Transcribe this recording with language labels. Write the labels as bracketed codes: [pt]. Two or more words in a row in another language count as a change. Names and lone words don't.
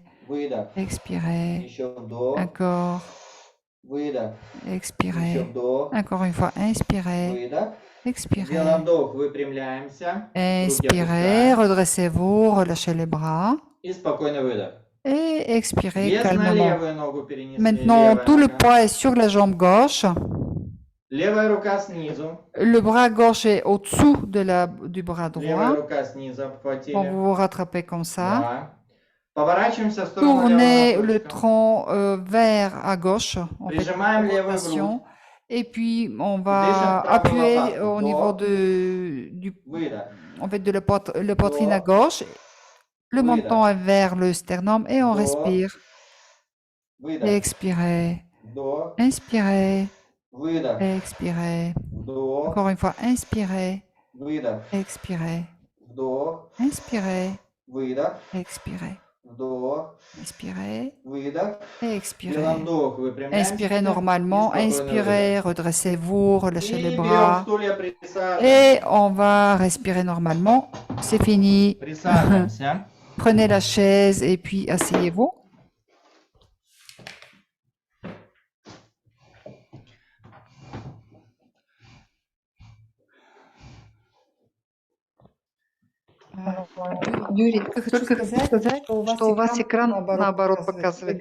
[fr] Expirez. Encore. Expirez. Encore une fois, inspirez. Expirez. Inspirez, redressez-vous, relâchez les bras. Et expirez [ru] Вес на [fr] calmement. [ru] левую ногу перенесли. [fr] Maintenant, [ru] Левая [fr] tout le [ru] нога. [fr] poids est sur la jambe gauche. [ru] Левая рука снизу. [fr] Le bras gauche est au-dessous du bras [ru] Левая [fr] droit. [ru] рука снизу [fr] Bon, [ru] обхватили. [fr] vous vous rattrapez comme ça. [ru] Да. Поворачиваемся в сторону [fr] Tournez [ru] левого [fr] le [ru] носочка. [fr] tronc vers à gauche. On fait [ru] Прижимаем [fr] une [ru] левую [fr] rotation. [ru] грудь. [fr] Et puis, on [ru] Дышим [fr] va [ru] в правую [fr] appuyer [ru] лопатку. [fr] au niveau [ru] Вдох, выдох. [fr] en fait, de la poitrine à gauche. Le [ru] Выдох. [fr] menton est vers le sternum et on [ru] Вдох, [fr] respire. [ru] выдох. [fr] Et expirez. [ru] Вдох, [fr] Inspirez. [ru] выдох. [fr] Expirez. [ru] Вдох, [fr] Encore une fois, inspirez. [ru] выдох. [fr] Expirez. [ru] Вдох, [fr] Inspirez. [ru] выдох. [fr] Expirez. [ru] Вдох, [fr] Inspirez. [ru] выдох. [fr] Et [ru] И на [fr] expirez. [ru] вдох выпрямляемся. [fr] Inspirez [ru] И [fr] normalement. [ru] спокойно [fr] Inspirez. [ru] выдох. [fr] Redressez-vous. Relâchez les [ru] И берем [fr] bras. [ru] стулья, присаживаемся. [fr] Et on va respirer normalement. C'est fini. [ru] Присаживаемся. [fr] Prenez la chaise et puis asseyez-vous. [ru] Юрий, только сказать, что у вас экран наоборот показывает.